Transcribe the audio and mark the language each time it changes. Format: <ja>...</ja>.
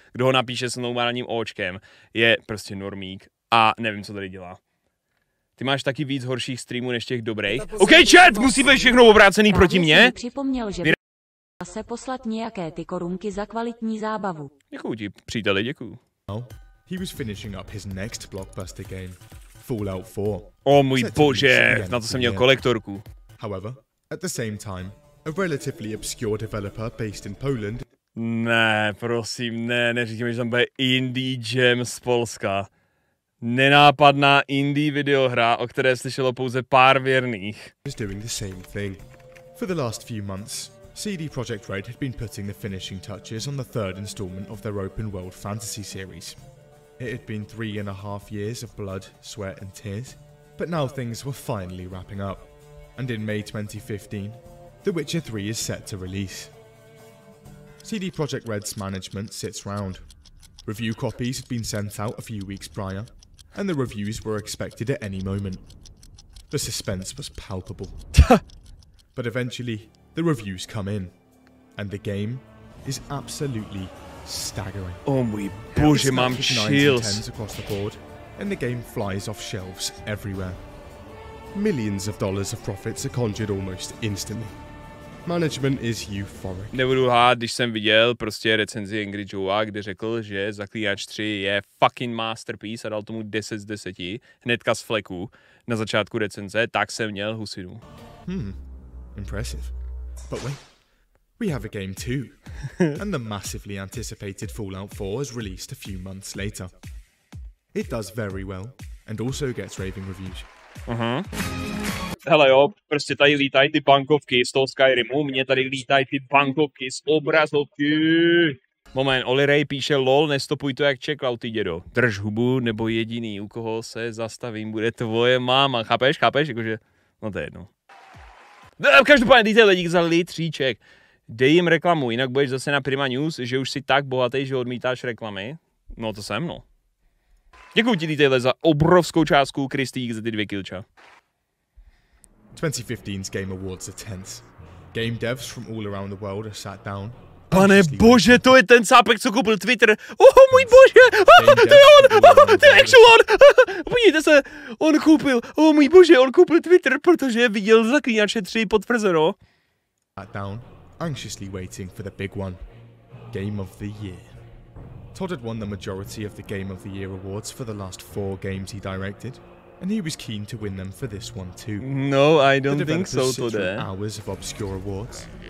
<cs>Kdo ho napíše s normálním očkem, je prostě normík a nevím, co tady dělá. Ty máš taky víc horších streamů než těch dobrých. OK, chat, musí být všechno obrácený proti mně. Připomněl, že se poslat nějaké ty korunky za kvalitní zábavu. Děkuju ti, příteli, děkuju.</cs> <en>He was finishing up his next blockbuster game, Fallout 4.</en> <cs>O můj bože, na to jsem měl kolektorku.</cs> <en>However, at the same time, a relatively obscure developer based in Poland.</en> <cs>Ne, prosím, neříkám, že tam bude Indie Jam z Polska. Nenápadná indie videohra, o které slyšelo pouze pár věrných.</cs> <en>Was doing the same thing. For the last few months, CD Projekt Red had been putting the finishing touches on the third installment of their open world fantasy series. It had been 3.5 years of blood, sweat and tears, but now things were finally wrapping up. And in May 2015, The Witcher 3 is set to release. CD Projekt Red's management sits round. Review copies had been sent out a few weeks prior, and the reviews were expected at any moment. The suspense was palpable. But eventually, the reviews come in, and the game is absolutely staggering.</en> <cs>Oh můj bože, mám chills.</cs> <en>Across the board, and the game flies off shelves everywhere. Millions of dollars of profits are conjured almost instantly. Management is euphoric.</en> <cs>Nebudu lhát, když jsem viděl prostě recenzi Angry Joea, kde řekl, že Zaklínač 3 je</cs> <en>fucking masterpiece</en> <cs>a dal tomu 10 z 10, hnedka z fleku na začátku recenze, tak jsem měl husinu.</cs> <en>Impressive. But wait, we have a game too, and the massively anticipated Fallout 4 is released a few months later. It does very well, and also gets raving reviews.</en> <cs>Hele jo, prostě tady lítají ty bankovky z toho Skyrimu, mně tady lítají ty bankovky z obrazovky. Moment, Oli Ray píše lol, nestopuj to jak čekal, ty dědo. Drž hubu, nebo jediný, u koho se zastavím, bude tvoje máma. Chápeš? Jakože, no to je jedno. Každopádně dejte lidi za litříček. Dej jim reklamu, jinak budeš zase na Prima News, že už jsi tak bohatý, že odmítáš reklamy. No to jsem, no. Děkuji ti, dejte za obrovskou částku, Kristýk, za ty 2 kilča.</cs> <en>2015's Game Awards are tense. Game devs from all around the world are sat down.</en> <cs>Pane bože, to je ten sápek, co koupil Twitter. Můj bože, to je on, to je actual on. Podívejte se, můj bože, on koupil Twitter, protože viděl Zaklínače 3 potvrzeno.</cs> <en>Sat down, anxiously waiting for the big one. Game of the Year. Todd had won the majority of the Game of the Year awards for the last 4 games he directed, and he was keen to win them for this one too. No, I don't think so today. Hours of obscure awards.</en>